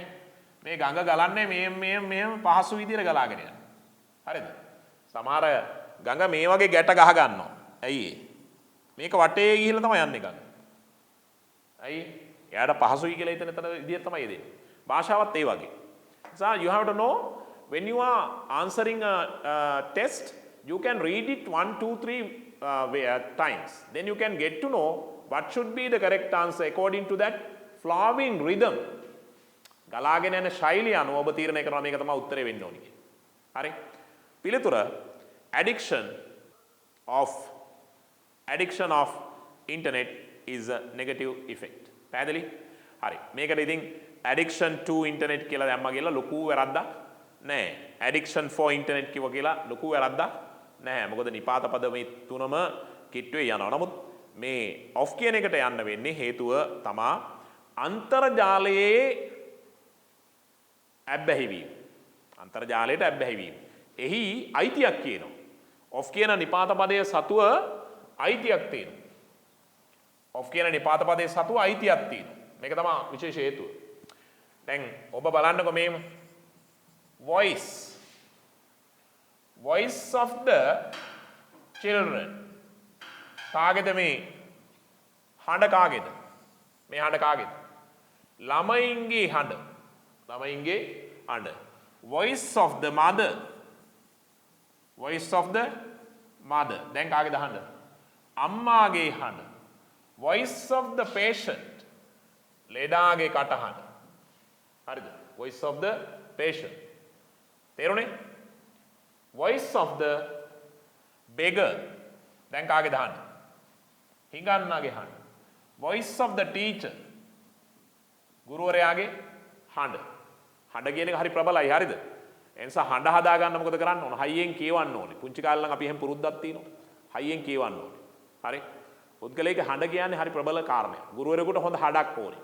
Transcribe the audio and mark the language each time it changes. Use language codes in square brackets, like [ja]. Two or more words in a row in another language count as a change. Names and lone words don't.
[si] මේ ගඟ ගලන්නේ මෙහෙම පහසු විදියට ගලාගෙන යනවා. හරිද? සමහර ගඟ මේ වගේ ගැට ගහ ගන්නවා. ඇයි මේක වටේ ගිහිල්ලා තමයි යන්නේ ගඟ. ඇයි? එයාට පහසුයි කියලා හිතන තර විදියට තමයි දෙන්නේ. භාෂාවත් ඒ වගේ. [en] So you have to know when you are answering a test, you can read it 1, 2, 3 times. Then you can get to know what should be the correct answer according to that flowing rhythm. [si] ගලාගෙන යන ශෛලිය අනුව ඔබ තීරණය කරනවා මේක තමයි උත්තරේ වෙන්න ඕනේ කියලා. හරි? [en] පිළිතුර addiction of internet is a negative effect. [si] පැහැදිලි? හරි. මේකට ඉතින් [en] addiction to internet [si] කියලා දැම්මා කියලා ලොකු වැරද්දක් නැහැ. [en] addiction for internet [si] කිව්වා කියලා ලොකු වැරද්දක් නැහැ. මොකද නිපාත පද මේ තුනම කිට්ටුවේ යනවා. නමුත් මේ off කියන එකට යන්න වෙන්නේ හේතුව තමා අන්තර්ජාලයේ ඇබ්බැහිවීම. අන්තර්ජාලයට ඇබ්බැහිවීම. එහි අයිතියක් කියනවා. off කියන නිපාත පදයේ සතුව අයිතියක් තියෙනවා. off කියන නිපාත පදයේ සතුව අයිතියක් තියෙනවා. මේක තමයි විශේෂ හේතුව. දැන් ඔබ බලන්නකො මේම [en] voice of the children. [si] කාගේද මේ හඬ කාගේද? මේ හඬ කාගේද? ළමයින්ගේ හඬ. ළමයින්ගේ හඬ. [en] voice of the mother. voice of the mother. [si] දැන් කාගේද හඬ? අම්මාගේ හඬ. [en] voice of the patient. [si] ලෙඩාගේ කටහඬ. හරිද? [en] voice of the patient. තේරුණේ? voice of the beggar. [si] දැන් කාගේද හඬ? හිඟන්නාගේ හඬ. [en] voice of the teacher. [si] ගුරුවරයාගේ හඬ. හඬ කියන එක හරි ප්‍රබලයි. හරිද? ඒ නිසා හඬ හදා ගන්න මොකද කරන්න ඕන? හයියෙන් කියවන්න ඕනේ. පුංචි කාලේ නම් අපි එහෙම පුරුද්දක් තියෙනවා. හයියෙන් කියවන්න ඕනේ. හරි? පුද්ගලයාගේ හඬ කියන්නේ හරි ප්‍රබල කාරණයක්. ගුරුවරයෙකුට හොඳ හඬක් ඕනේ.